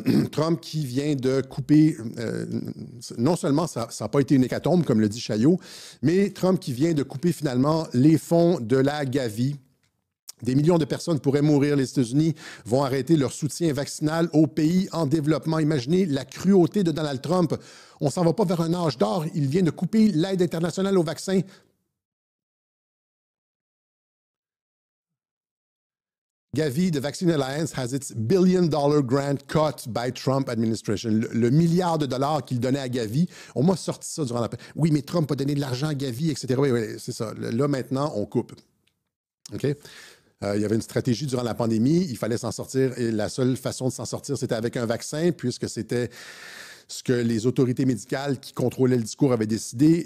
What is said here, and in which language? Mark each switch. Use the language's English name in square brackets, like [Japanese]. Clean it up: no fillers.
[French] Trump qui vient de couper... non seulement ça n'a pas été une hécatombe, comme le dit Chaillot, mais Trump qui vient de couper finalement les fonds de la Gavi. Des millions de personnes pourraient mourir. Les États-Unis vont arrêter leur soutien vaccinal aux pays en développement. Imaginez la cruauté de Donald Trump. On ne s'en va pas vers un âge d'or. Il vient de couper l'aide internationale aux vaccins. [English] Gavi, the Vaccine Alliance, has its billion-dollar grant cut by Trump administration. [French] Le milliard de dollars qu'il donnait à Gavi, on m'a sorti ça durant la... Oui, mais Trump a donné de l'argent à Gavi, etc. Oui, c'est ça. Là, maintenant, on coupe. OK? Il y avait une stratégie durant la pandémie. Il fallait s'en sortir. Et la seule façon de s'en sortir, c'était avec un vaccin, puisque c'était ce que les autorités médicales qui contrôlaient le discours avaient décidé.